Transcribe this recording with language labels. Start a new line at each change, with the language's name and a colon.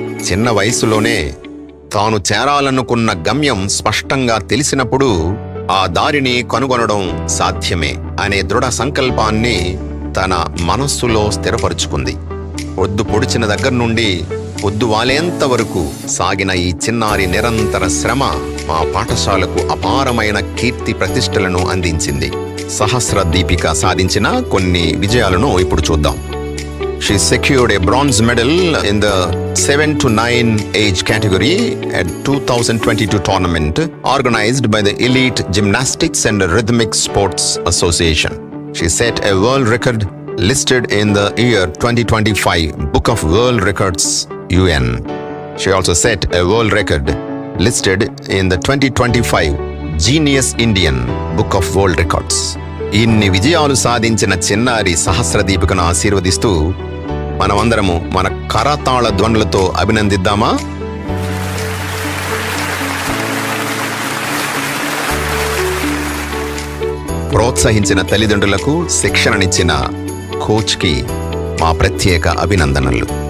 Telugu: చిన్న వయసులోనే తాను చేరాలనుకున్న గమ్యం స్పష్టంగా తెలిసినప్పుడు ఆ దారిని కనుగొనడం సాధ్యమే అనే దృఢ సంకల్పాన్ని తన మనస్సులో స్థిరపరుచుకుంది. పొద్దు పొడిచిన దగ్గర నుండి పొద్దు వాలేంత వరకు సాగిన ఈ చిన్నారి నిరంతర శ్రమ మా పాఠశాలకు అపారమైన కీర్తి ప్రతిష్టలను అందించింది. సహస్ర దీపిక సాధించిన కొన్ని విజయాలను ఇప్పుడు చూద్దాం.
English: She secured a bronze medal in the 7 to 9 age category at 2022 tournament organized by the Elite Gymnastics and Rhythmic Sports Association. She set a world record listed in the year 2025 Book of World Records UN. She also set a world record listed in the 2025 Genius Indian Book of World Records.
Telugu: ఇన్ని విజయాలు సాధించిన చిన్నారి సహస్ర దీపికను ఆశీర్వదిస్తూ మనమందరము మన కరతాళ ధ్వనులతో అభినందిద్దామా? ప్రోత్సహించిన తల్లిదండ్రులకు, శిక్షణనిచ్చిన కోచ్కి మా ప్రత్యేక అభినందనలు.